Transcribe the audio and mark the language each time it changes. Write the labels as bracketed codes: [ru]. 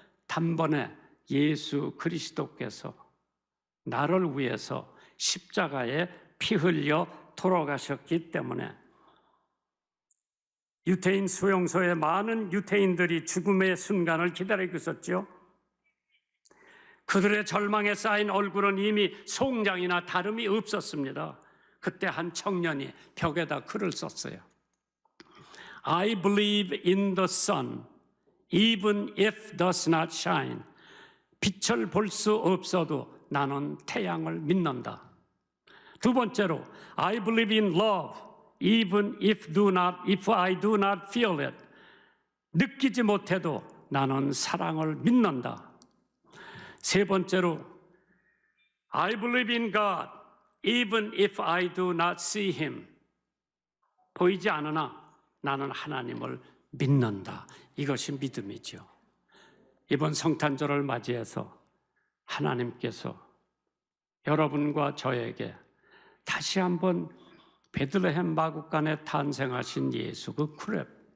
[ko] 단번에 예수 그리스도께서 나를 위해서 십자가에 피 흘려 돌아가셨기 때문에 유태인 수용소에 많은 유태인들이 죽음의 순간을 기다리고 있었죠. 그들의 절망에 쌓인 얼굴은 이미 송장이나 다름이 없었습니다. 그때 한 청년이 벽에다 글을 썼어요. [en] I believe in the sun, even if does not shine. [ko] 빛을 볼 수 없어도 나는 태양을 믿는다. 두 번째로, [en] I believe in love, even if I do not feel it. [ko] 느끼지 못해도 나는 사랑을 믿는다. 세 번째로, [en] I believe in God, even if I do not see Him. [ko] 보이지 않으나 나는 하나님을 믿는다. 이것이 믿음이죠. 이번 성탄절을 맞이해서 하나님께서 여러분과 저에게 다시 한번 베들레헴 마구간에 탄생하신 예수 그 크랩,